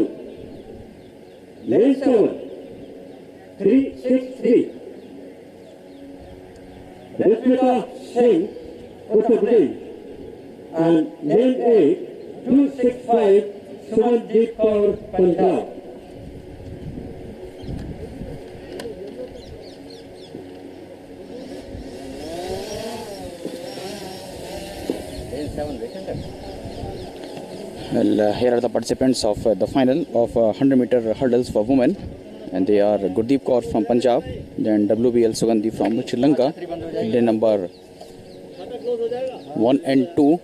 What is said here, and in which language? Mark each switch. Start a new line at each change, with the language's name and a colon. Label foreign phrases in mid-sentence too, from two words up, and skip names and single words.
English: Lane 7, 363, Rashmita Singh, Uttar Pradesh. And lane 8, 265, Sumanjeet Kaur, Punjab. Well, here are the participants of the final of 100-meter hurdles for women, and they are Gurdeep Kaur from Punjab, then WBL Sugandhi from Sri Lanka, lane number 1 and 2.